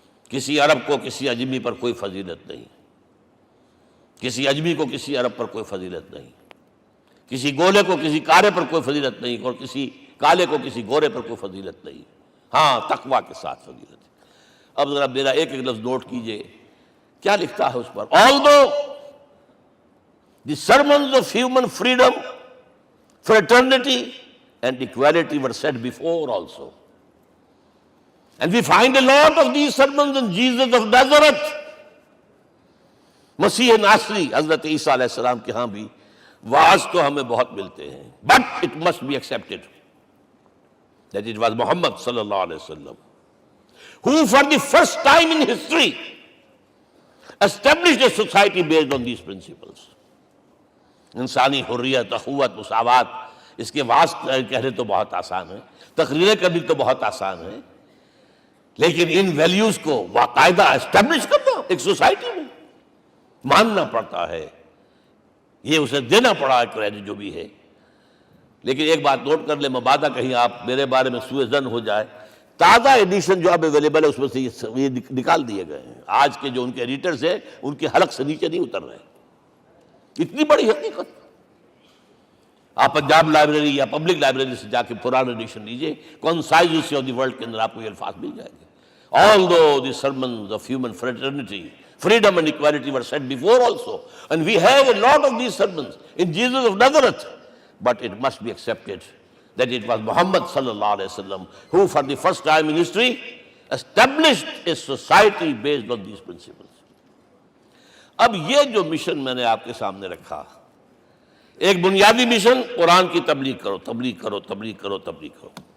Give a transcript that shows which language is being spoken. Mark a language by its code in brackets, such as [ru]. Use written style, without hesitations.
[ur] کسی عرب کو کسی عجمی پر کوئی فضیلت نہیں، کسی عجمی کو کسی عرب پر کوئی فضیلت نہیں، کسی گولے کو کسی کارے پر کوئی فضیلت نہیں، اور کسی کالے کو کسی گورے پر کوئی فضیلت نہیں. ہاں، تقوی کے ساتھ فضیلت ہے. اب ذرا میرا ایک ایک لفظ نوٹ کیجئے، کیا لکھتا ہے اس پر. [en] Although the sermons of human freedom, fraternity and equality were said before also, and we find a lot of these sermons in Jesus of Nazareth. [ur] مسیح ناصری حضرت عیسیٰ علیہ السلام کے ہاں بھی واعظ تو ہمیں بہت ملتے ہیں، [en] but it must be accepted that it was Muhammad صلی اللہ علیہ وسلم who for the first time in history established a society based on these principles. [ur] انسانی حریت، اخوت، مساوات، اس کے واعظ کہنے تو بہت آسان ہے، تقریریں کرنی تو بہت آسان ہے، لیکن ان ویلیوز کو باقاعدہ اسٹیبلش کرنا ایک سوسائٹی میں ماننا پڑتا ہے. یہ اسے دینا پڑا ہے کریڈٹ جو بھی ہے. لیکن ایک بات نوٹ کر لیں، مبادہ کہیں آپ میرے بارے میں سوء ظن ہو جائے، تازہ ایڈیشن جو اب اویلیبل ہے اس میں سے یہ نکال دیے گئے ہیں. آج کے جو ان کے ایڈیٹرز ہیں ان کے حلق سے نیچے نہیں اتر رہے. اتنی بڑی حقیقت. آپ پنجاب لائبریری یا پبلک لائبریری سے جا کے پرانا ایڈیشن لیجئے، concise history of the world کے اندر آپ کو یہ الفاظ مل جائیں گے. [en] Although the sermons of human fraternity Freedom and equality were said before also. And we have a lot of these sermons in Jesus of Nazareth. But it must be accepted that it was Muhammad sallallahu alaihi wasallam who for the first time in history established a society based on these principles. [ur] اب یہ جو mission میں نے آپ کے سامنے رکھا، ایک بنیادی مشن قرآن کی تبلیغ کرو، تبلیغ کرو، تبلیغ کرو، تبلیغ کرو.